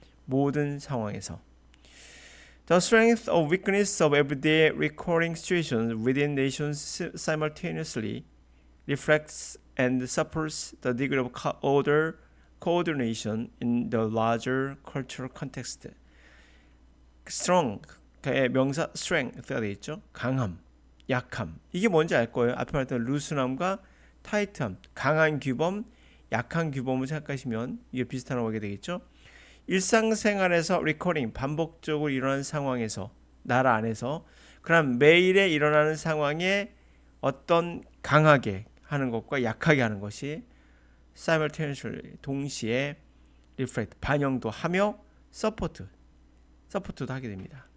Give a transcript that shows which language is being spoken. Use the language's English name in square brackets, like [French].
[Korean] 모든 상황에서. [English] The strength or weakness of everyday recurring situations within nations simultaneously reflects and supports the degree of order coordination in the larger cultural context. [Korean] strong의 명사 strength가 되어 있죠. 강함, 약함. 이게 뭔지 알 거예요. 앞에 말했던 루스함과 타이트함, 강한 규범, 약한 규범을 생각하시면 이게 비슷한 어게 되겠죠. 일상생활에서 리커링, 반복적으로 일어나는 상황에서, 나라 안에서 그럼 매일에 일어나는 상황에 어떤 강하게 하는 것과 약하게 하는 것이 simultaneously, 동시에 reflect, 반영도 하며 서포트도 하게 됩니다.